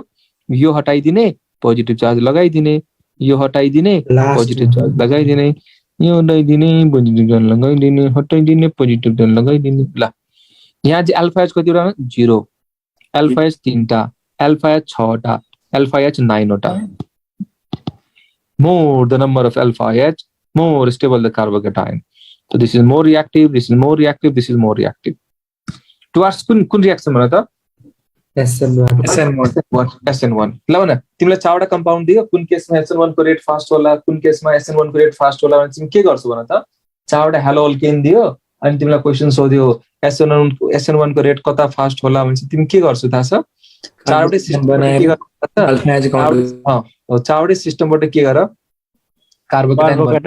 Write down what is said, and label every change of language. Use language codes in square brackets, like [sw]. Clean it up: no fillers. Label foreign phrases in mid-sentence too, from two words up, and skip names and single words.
[ne] यो हटाइदिने, [en] positive charge [ne] लगाइदिने, यो हटाइदिने, [en] positive charge [ne] लगाइदिने, यो हटाइदिने, [en] positive charge [ne] लगाइदिने, हटाइदिने, [en] positive charge [ne] लगाइदिने। ल यहाँ चाहिँ [en] alpha H [ne] कतिवटा? 0, [en] alpha H [ne] 3टा, [en] alpha H [ne] 6टा, [en] alpha H [ne] 9वटा। [en] More the number of alpha H, more stable the carbocation. So this is more reactive, this is more reactive, this is more reactive. Towards कुन reaction [hi] बना था? [en] SN1 [ne] SN1 ल भन तिमीलाई 4वटा कम्पाउन्ड दियो, कुन केसमा SN1 को [en] rate fast [ne] होला, कुन केसमा SN1 को [en] rate fast [ne] होला भने तिमी के गर्छौ भन त? 4वटा [en] halo alkane [ne] दियो अनि तिमीलाई क्वेशन सोध्यो SN1 को रेट कता फास्ट होला भने तिमी के गर्छौ थाहा छ? 4वटै सिस्टमबाट के गर कार्बोकेटाइन